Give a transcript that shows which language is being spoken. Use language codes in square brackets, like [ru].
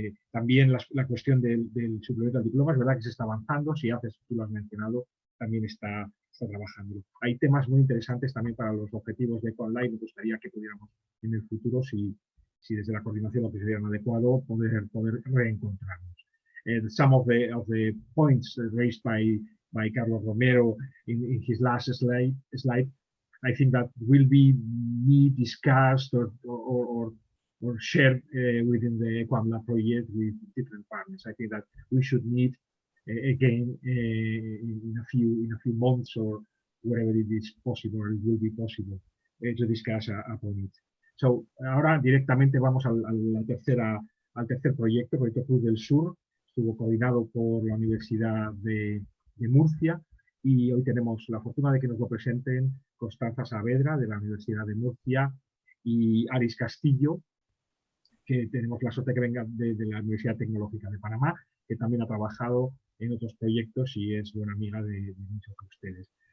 [es] También la cuestión del suplemento al diploma, es verdad que se está avanzando, si haces, tú lo has mencionado, también está trabajando. Hay temas muy interesantes también para los objetivos de EcoOnline, me gustaría que pudiéramos en el futuro, si desde la coordinación lo consideran adecuado, poder reencontrarnos. [en] Some of the points raised by Carlos Romero in his last slide, I think that will be discussed or shared within the EcoAmLab project with different partners. I think that we should meet again in a few months or wherever it is possible, or it will be possible to discuss upon it. [es] So, ahora directamente vamos al tercer proyecto Cruz del Sur. Estuvo coordinado por la Universidad de Murcia y hoy tenemos la fortuna de que nos lo presenten Constanza Saavedra de la Universidad de Murcia y Aris Castillo, que tenemos la suerte que venga de la Universidad Tecnológica de Panamá, que también ha trabajado en otros proyectos y es buena amiga de muchos de ustedes.